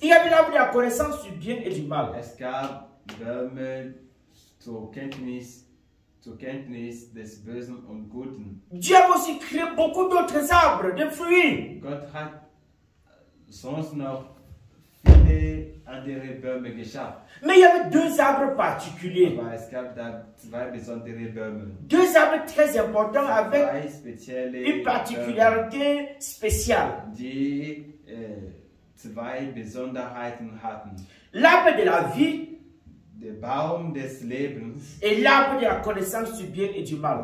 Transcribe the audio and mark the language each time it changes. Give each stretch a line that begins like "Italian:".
French: Il y avait l'arbre de la connaissance du bien et du mal.
German: Es gab Bäume zur Kenntnis des Bösen und Guten.
French: Dieu a aussi créé beaucoup d'autres arbres, de fruits.
German: Gott hat sonst noch viele viele andere Bäume geschafft.
French: Mais il y avait deux arbres particuliers.
German: Aber es gab da zwei besondere Bäume.
French: Deux arbres très importants avec
German: Zwei spezielle
French: une particularité spéciale.
German: Bäume, die zwei Besonderheiten hatten.
French: L'arbre de la vie
German: Der Baum des Lebens
French: et l'arbre de la connaissance du bien et du mal.